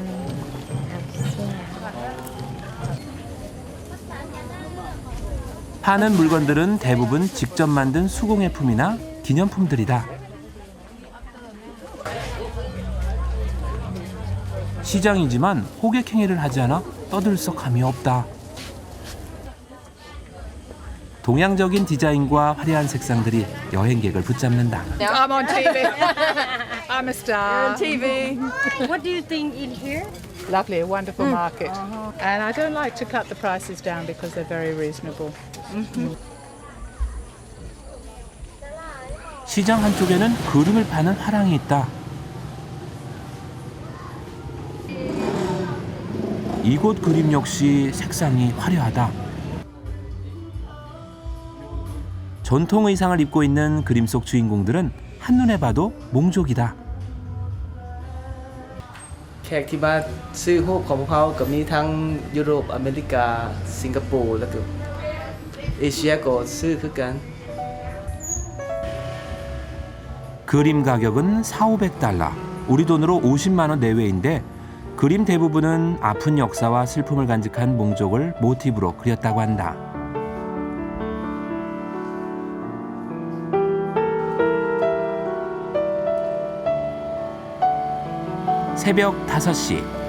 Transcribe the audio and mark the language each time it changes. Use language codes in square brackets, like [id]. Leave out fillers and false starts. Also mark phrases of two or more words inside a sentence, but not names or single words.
[ko] 파는 물건들은 대부분 직접 만든 수공예품이나 기념품들이다. 시장이지만 호객행위를 하지 않아 떠들썩함이 없다. 동양적인 디자인과 화려한 색상들이 여행객을 붙잡는다. [en] I'm on TV. I'm a star. TV. What do you think in here? Lovely, a wonderful market. And I don't like to cut the prices down because they're very reasonable. [ko] 시장 한쪽에는 그림을 파는 화랑이 있다. 이곳 그림 역시 색상이 화려하다. 전통 의상을 입고 있는 그림 속 주인공들은 한눈에 봐도 몽족이다. [th] แขกที่มาซื้อรูปของพวกเขาก็มีทั้งยุโรปอเมริกาสิงคโปร์แล้วก็เอเชียก็ซื้อคือกัน [ko] 그림 가격은 4,500달러, 우리 돈으로 50만 원 내외인데 그림 대부분은 아픈 역사와 슬픔을 간직한 몽족을 모티브로 그렸다고 한다. 새벽 5시.